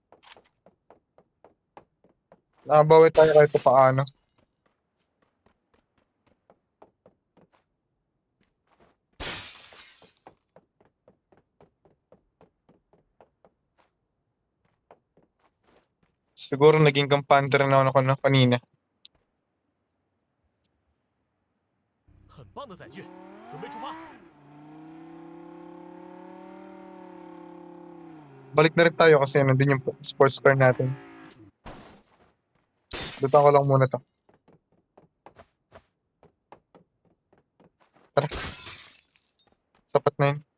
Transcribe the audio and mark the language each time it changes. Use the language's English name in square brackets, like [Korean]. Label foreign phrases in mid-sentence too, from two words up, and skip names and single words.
[Filipino] Nakabawi tayo kahit pa paano. Siguro naging kampante rin ako na kanina. [Chinese] 很棒的载具，准备出发。 [Filipino] Balik na rin tayo kasi nandun yung [English] sports car [Filipino] natin. Lutan ko lang muna to. Tara. Sapat na yun.